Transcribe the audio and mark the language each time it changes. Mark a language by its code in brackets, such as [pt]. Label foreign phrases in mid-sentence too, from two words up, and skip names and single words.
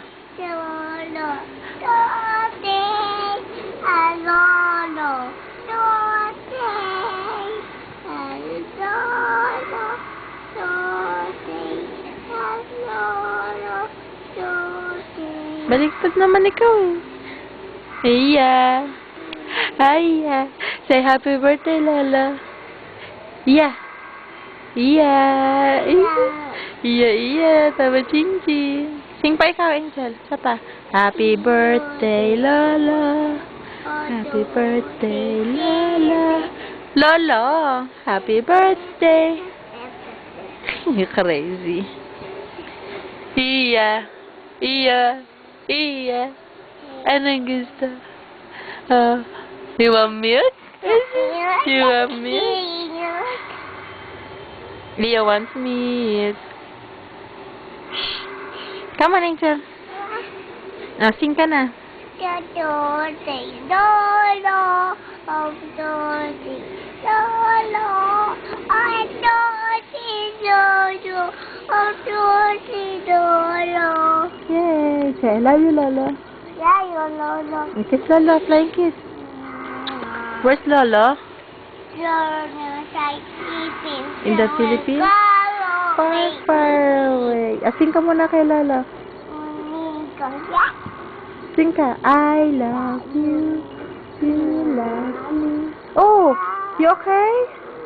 [en] Lolo, birthday, Lolo, birthday, Lolo, birthday, Lolo, birthday. [tl] Baliktad naman ikaw eh. Iya. Iya. [en] Say happy birthday, Lolo. Iya. Iya. Iya, iya. [tl] Tama, ching-ching. Sing pa ikaw, Angel. Sapa. [en] Happy birthday, Lolo. Happy birthday, Lolo. Lolo, happy birthday. You're crazy. Iya. [tl] Iya. Iya. Anong gusto? [en] You want milk? You want milk? Leo wants milk. Come on, Angel. [tl] Sing ka na. [en] Birthday, Lolo, birthday, Lolo, birthday, Lolo, birthday, Lolo. Yay! Say, I love you, Lolo. Yeah, Lolo. Kiss Lolo, flying kiss. Where's Lolo? Lolo, sleeping. In the Philippines? Far, far away. [tl] Sing ka muna kay Lolo. Sing ka. [en] I love you. You love me. Oh, you okay?